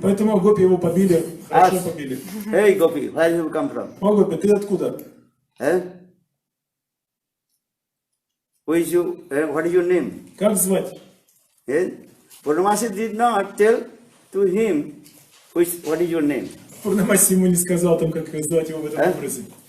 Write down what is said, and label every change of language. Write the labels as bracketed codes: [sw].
[ru] Поэтому Гопи его побили, хорошо побили. [en] Hey gopi, where you come from? [ru] О, Гопи, ты откуда? [en] Who is you? What is your name? [ru] Как звать? [en] Purnamasi did not tell to him what is your name. [ru] Пурнамаси ему не сказал, там, как звать его в этом образе.